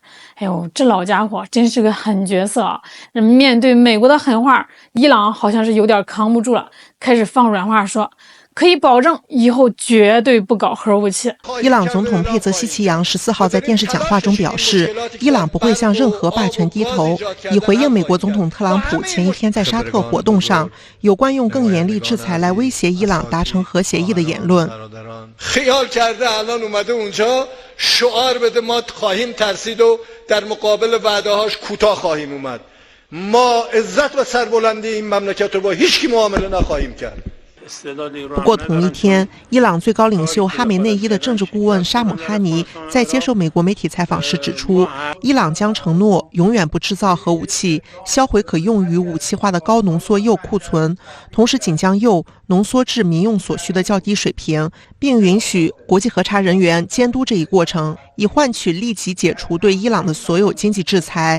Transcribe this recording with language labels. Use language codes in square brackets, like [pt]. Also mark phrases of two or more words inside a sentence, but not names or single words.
[zh] 哎呦，这老家伙真是个狠角色啊！面对美国的狠话，伊朗好像是有点扛不住了，开始放软话说，可以保证以后绝对不搞核武器。伊朗总统佩泽西奇扬14号在电视讲话中表示，伊朗不会向任何霸权低头，以回应美国总统特朗普前一天在沙特活动上有关用更严厉制裁来威胁伊朗达成核协议的言论。 [fa] شعار بده ما خواهیم ترسید و در مقابل وعده‌هاش کوتاه خواهیم اومد ما عزت و سربلندی این مملکت رو با هیچ کی معامله نخواهیم کرد。 [zh] 不过同一天，伊朗最高领袖哈梅内伊的政治顾问沙姆哈尼在接受美国媒体采访时指出，伊朗将承诺永远不制造核武器，销毁可用于武器化的高浓缩铀库存，同时仅将铀浓缩至民用所需的较低水平，并允许国际核查人员监督这一过程，以换取立即解除对伊朗的所有经济制裁。